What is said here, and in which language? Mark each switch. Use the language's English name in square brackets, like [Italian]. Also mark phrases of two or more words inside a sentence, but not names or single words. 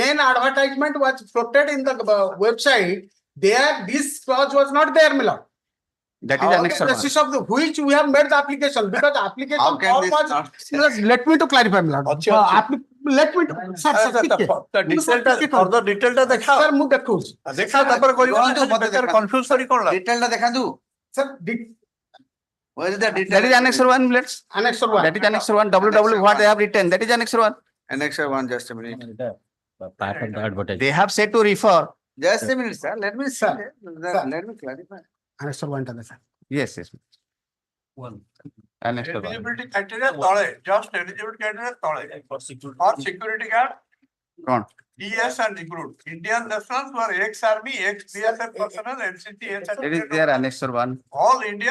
[English] main advertisement was floated in the website. There, this clause was not there, Miller. That is On annex the one. basis of which we have made the application, because the application How can form this was. not- Let me to clarify, Miller. Let me. Sir, further detail [Odia] ଟା ଦେଖାଅ Sir, ମୁଁ ଦେଖୁଛି. ଦେଖାଅ ତାପରେ କହିବ ଦେଖାନ୍ତୁ, ମତେ ବେକାର ଦେଖାନ୍ତୁ। confuse କରି କଣ ଲାଭ? Detail ଟା ଦେଖାନ୍ତୁ. [English] Sir, Where is the detail? That is annex one, let's. annex one. That is annex one. www what they have written. That is annex one. Annex 1, just a minute. Part of the advertisement. They have said to refer. Just a minute, sir. Let me see. Sir. Let me clarify. Annex one [Odia] ଟା ଦେଖା. [English] Yes, yes. Annex one. Eligibility criteria [Odia] ତଳେ, [English] just eligibility criteria [Odia] ତଳେ. [English] For security guard, [Odia] କଣ? [English] ES and recruit. Indian nationals who are ex-army, ex-BSF personnel, NCT, That is there annex one. all India.